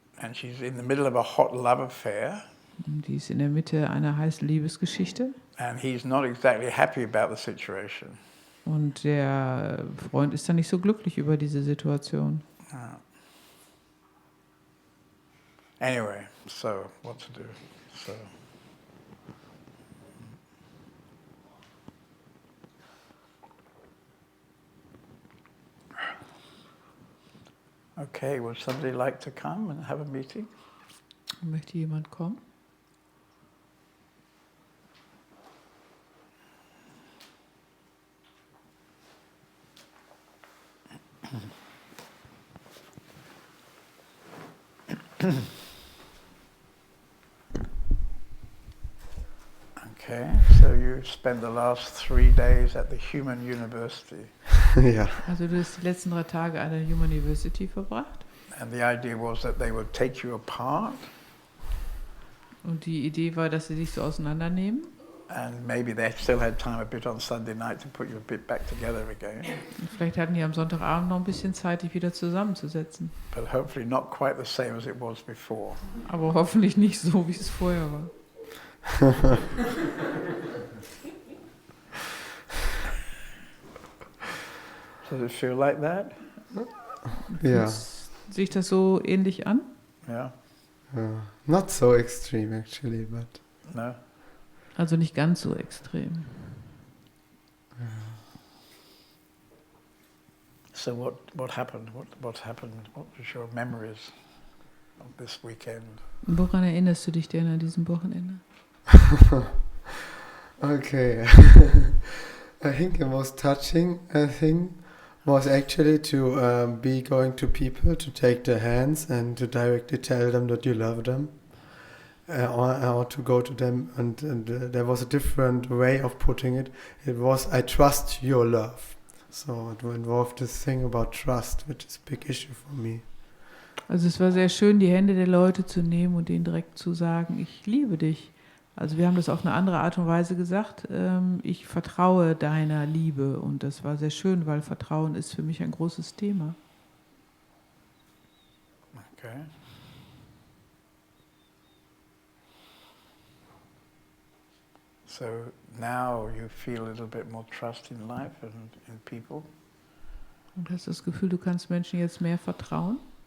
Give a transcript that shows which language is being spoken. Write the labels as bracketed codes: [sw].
[en] And she's in the middle of a hot love affair. [de] Die ist in der Mitte einer heißen Liebesgeschichte. [en] And he's not exactly happy about the situation. [de] Und der Freund ist dann nicht so glücklich über diese Situation. [en] Anyway, so what to do? So. Okay, would somebody like to come and have a meeting? [de] Möchte jemand kommen? [en] Okay, so you spent the last 3 days at the Human University. [de] Ja. Also du hast die letzten 3 Tage an der Human University verbracht. [en] And the idea was that they would take you apart [de] Und die Idee war, dass sie sich so auseinandernehmen. [en] and maybe they still had time a bit on Sunday night to put you a bit back together again, [de] Und vielleicht hatten die am Sonntagabend noch ein bisschen Zeit, dich wieder zusammenzusetzen. [en] but hopefully not quite the same as it was before. [de] Aber hoffentlich nicht so, wie es vorher war. [en] Does it feel like that? [de] Ja. Fühlt sich das so ähnlich an? [en] Yeah? Not so extreme actually, but No? [de] Also nicht ganz so extrem. [en] So what happened? What happened? What was your memories of this weekend? [de] Woran erinnerst du dich denn an diesem Wochenende? [en] okay. I think the most touching thing was actually to be going to people, to take their hands and to directly tell them that you love them, or to go to them, and there was a different way of putting it. It was, I trust your love. So it involved this thing about trust, which is a big issue for me. [de] Also es war sehr schön, die Hände der Leute zu nehmen und denen direkt zu sagen, ich liebe dich. Also wir haben das auf eine andere Art und Weise gesagt, ich vertraue deiner Liebe. Und das war sehr schön, weil Vertrauen ist für mich ein großes Thema. [en] Okay. So now you feel a little bit more trust in life and in people? [de] Und hast du das Gefühl, du kannst Menschen jetzt mehr vertrauen?